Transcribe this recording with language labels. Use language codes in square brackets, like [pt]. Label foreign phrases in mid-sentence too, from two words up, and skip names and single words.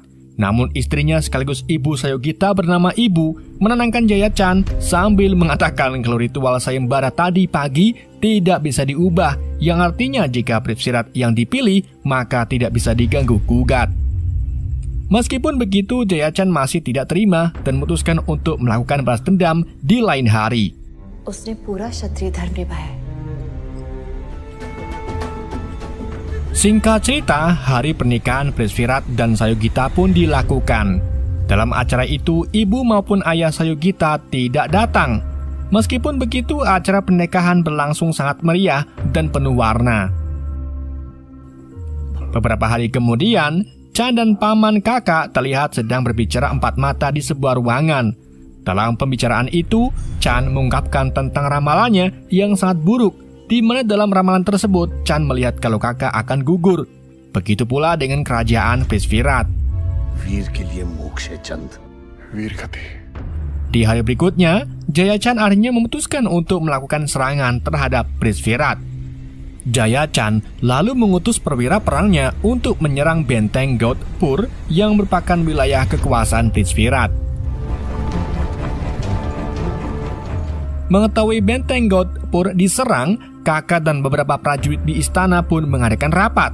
[id] Namun istrinya sekaligus ibu Sayogita bernama Ibu menenangkan Jayachan sambil mengatakan kalau ritual sayembara tadi pagi tidak bisa diubah, yang artinya jika Prithvirat yang dipilih maka tidak bisa diganggu-gugat. Meskipun begitu, Jayachan masih tidak terima dan memutuskan untuk melakukan balas dendam di lain hari. [hi] उसने पूरा क्षत्रिय धर्म निभाया. [id] Singkat cerita, hari pernikahan Prithvirat dan Sayogita pun dilakukan. Dalam acara itu, ibu maupun ayah Sayogita tidak datang. Meskipun begitu, acara pernikahan berlangsung sangat meriah dan penuh warna. Beberapa hari kemudian, Chan dan paman kakak terlihat sedang berbicara empat mata di sebuah ruangan. Dalam pembicaraan itu, Chan mengungkapkan tentang ramalannya yang sangat buruk, di mana dalam ramalan tersebut Chan melihat kalau kakak akan gugur. Begitu pula dengan kerajaan Prithvirat. [hi] वीर के लिए मोक्ष है चंद. वीर गति. [id] Di hari berikutnya, Jayachan akhirnya memutuskan untuk melakukan serangan terhadap Prithvirat. Jayachan lalu mengutus perwira perangnya untuk menyerang benteng Gautpur yang merupakan wilayah kekuasaan Prithvirat. Mengetahui benteng Gautpur diserang, kakak dan beberapa prajurit di istana pun mengadakan rapat.